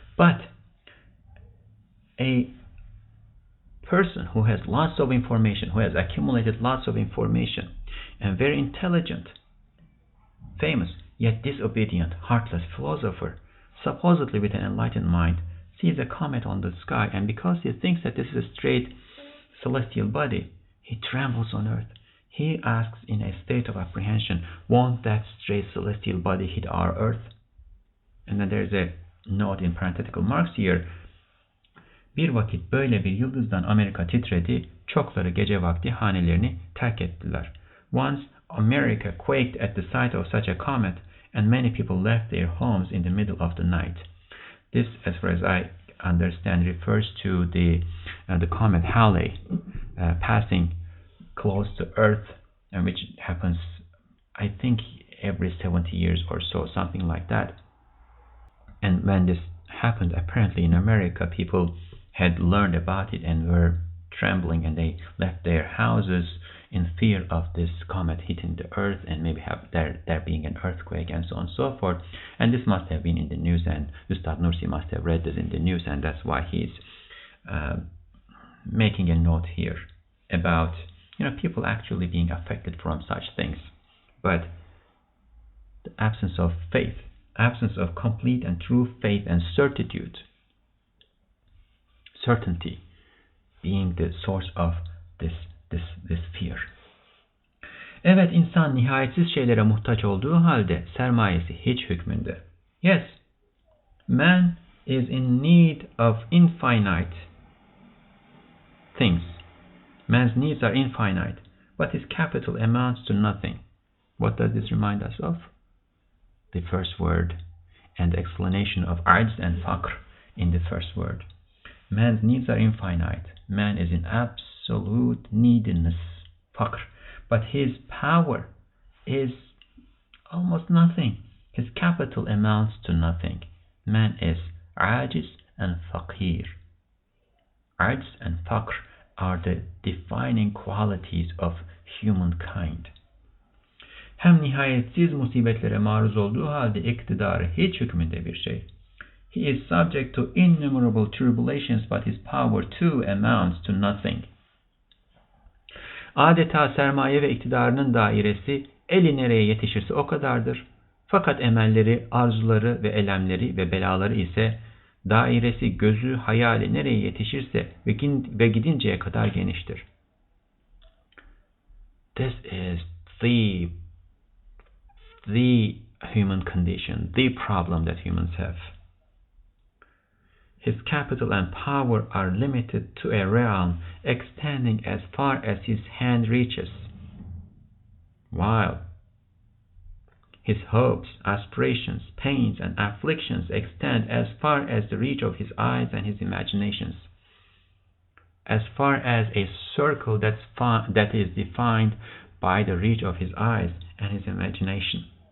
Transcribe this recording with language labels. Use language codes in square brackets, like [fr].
[en] But a person who has lots of information, who has accumulated lots of information, and very intelligent, famous, yet disobedient, heartless philosopher, supposedly with an enlightened mind, sees a comet on the sky, and because he thinks that this is a straight celestial body, he trembles on earth. He asks in a state of apprehension, won't that straight celestial body hit our earth? And then there's a note in parenthetical marks here. [tr] Bir vakit böyle bir yıldızdan Amerika titredi, çokları gece vakti hanelerini terk ettiler. [en] Once America quaked at the sight of such a comet, and many people left their homes in the middle of the night. This, as far as I understand, refers to the comet Halley passing close to Earth, and which happens, I think, every 70 years or so, something like that. And when this happened, apparently in America, people had learned about it and were trembling, and they left their houses in fear of this comet hitting the earth and maybe there being an earthquake and so on and so forth. And this must have been in the news, and Ustad Nursi must have read this in the news, and that's why he's making a note here about people actually being affected from such things. But the absence of faith, absence of complete and true faith and certainty being the source of this fear. [tr] Evet, insan nihayetsiz şeylere muhtaç olduğu halde sermayesi hiç hükmünde. [en] Yes, man is in need of infinite things. Man's needs are infinite, but his capital amounts to nothing. What does this remind us of? The first word and the explanation of ajz and faqr in the first word. Man's needs are infinite. Man is in absolute neediness, faqr, but his power is almost nothing. His capital amounts to nothing. Man is ajiz and faqir. Ajz and faqr are the defining qualities of humankind. [tr] Hem nihayetsiz musibetlere maruz olduğu halde iktidarı hiç hükmünde bir şey. [en] He is subject to innumerable tribulations, but his power too amounts to nothing. [tr] Adeta sermaye ve iktidarının dairesi Eli nereye yetişirse o kadardır. Fakat emelleri, arzuları ve elemleri ve belaları ise dairesi, gözü, hayali nereye yetişirse ve gidinceye kadar geniştir. [en] This is the human condition, the problem that humans have. His capital and power are limited to a realm extending as far as his hand reaches, while his hopes, aspirations, pains, and afflictions extend as far as the reach of his eyes and his imaginations, as far as a circle that is defined by the reach of his eyes and his imagination.